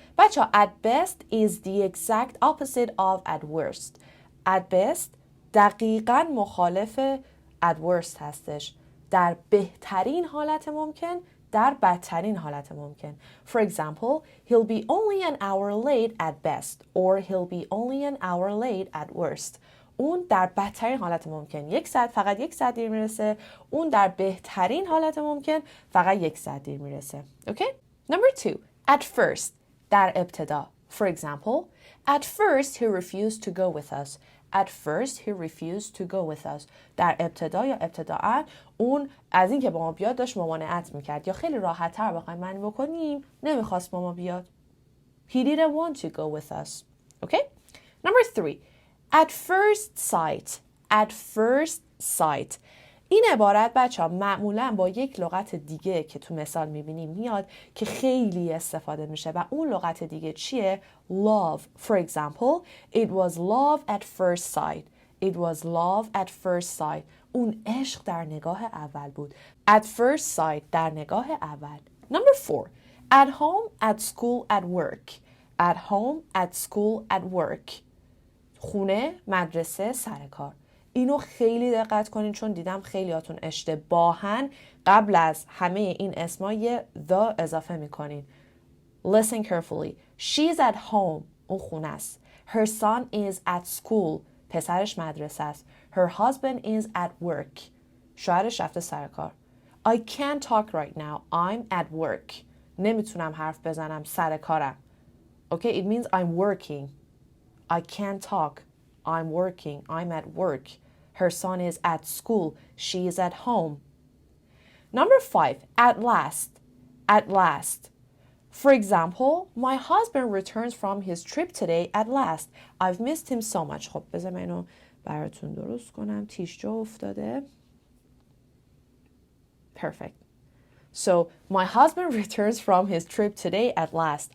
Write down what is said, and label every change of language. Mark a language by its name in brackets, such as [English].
[Persian] بچه [English] at best is the exact opposite of at worst. At best [Persian] دقیقاً مخالف [English] at worst [Persian] هستش. در بهترین حالت ممکن، در بدترین حالت ممکن. [English] For example, he'll be only an hour late at best or he'll be only an hour late at worst. [Persian] اون در بدترین حالت ممکن فقط یک ساعت دیر میرسه، اون در بهترین حالت ممکن فقط یک ساعت دیر میرسه. [English] Okay? Number 2. At first. [Persian] در ابتدا. [English] For example, at first he refused to go with us. At first he refused to go with us. [Persian] در ابتدا یا ابتداء اون از این که با ما بیاد داشت ممانعت میکرد، یا خیلی راحت تر بخوایم معنی بکنیم نمیخواست با ما بیاد. [English] He didn't want to go with us. Okay? Number 3. At first sight. At first sight. [Persian] این عبارت بچه ها معمولا با یک لغت دیگه که تو مثال میبینیم میاد که خیلی استفاده میشه و اون لغت دیگه چیه؟ Love. [English] For example, it was love at first sight. It was love at first sight. [Persian] اون عشق در نگاه اول بود. [English] At first sight [Persian] در نگاه اول. [English] Number 4. At home, at school, at work. At home, at school, at work. [Persian] خونه، مدرسه، سر کار. اینو خیلی دقت کنین چون دیدم خیلیاتون اشتباهاً قبل از همه این اسما یه the اضافه میکنین. [English] Listen carefully. She's at home. [Persian] اون خونه است. [English] Her son is at school. [Persian] پسرش مدرسه است. [English] Her husband is at work. [Persian] شوهرش رفته سر کار. [English] I can't talk right now. I'm at work. [Persian] نمیتونم حرف بزنم، سر کارم. [English] Okay, it means I'm working. I can't talk. I'm working. I'm at work. Her son is at school. She is at home. Number 5. At last. At last. For example, my husband returns from his trip today at last. I've missed him so much. [Persian] خب بذار من اینو براتون درست کنم. تیش جا افتاده. [English] Perfect. So, my husband returns from his trip today at last.